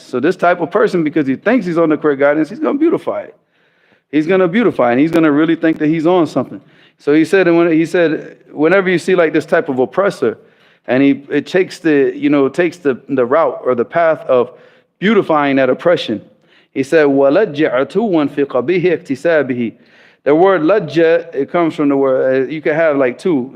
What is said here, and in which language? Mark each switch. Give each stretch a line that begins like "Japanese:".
English: So this type of person, because he thinks he's on the correct guidance, he's going to beautify it. He's going to beautify it, and he's going to really think that he's on something. So he said, whenever you see like this type of oppressor, and it takes the route or the path of beautifying that oppression. He said,
Arabic: وَلَجَّ عَتُوًا فِي قَبِيهِ اكْتِسَابِهِ.
English: The word lajja, it comes from the word, you can have like two.